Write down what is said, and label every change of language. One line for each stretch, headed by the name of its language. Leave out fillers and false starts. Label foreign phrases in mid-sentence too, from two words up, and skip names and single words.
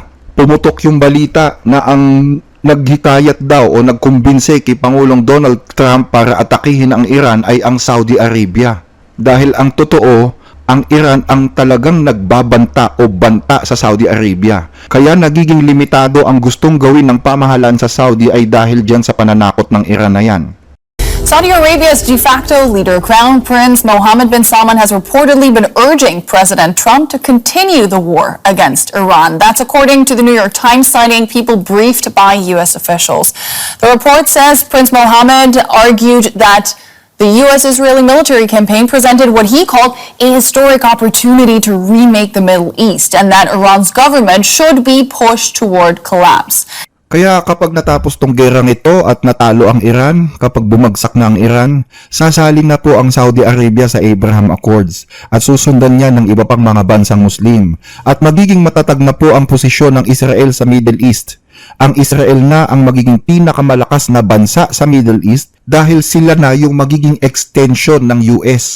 Filipino: Pumutok yung balita na ang naghikayat daw o nagkumbinse kay Pangulong Donald Trump para atakihin ang Iran ay ang Saudi Arabia. Dahil ang totoo, ang Iran ang talagang nagbabanta o banta sa Saudi Arabia. Kaya nagiging limitado ang gustong gawin ng pamahalaan sa Saudi ay dahil dyan sa pananakot ng Iran na yan.
English: Saudi Arabia's de facto leader, Crown Prince Mohammed bin Salman, has reportedly been urging President Trump to continue the war against Iran. That's according to the New York Times, citing people briefed by U.S. officials. The report says Prince Mohammed argued that the U.S.-Israeli military campaign presented what he called a historic opportunity to remake the Middle East, and that Iran's government should be pushed toward collapse.
Filipino: Kaya kapag natapos tong gerang ito at natalo ang Iran, kapag bumagsak na ang Iran, sasalin na po ang Saudi Arabia sa Abraham Accords at susundan niya ng iba pang mga bansang Muslim. At magiging matatag na po ang posisyon ng Israel sa Middle East. Ang Israel na ang magiging pinakamalakas na bansa sa Middle East dahil sila na yung magiging extension ng US.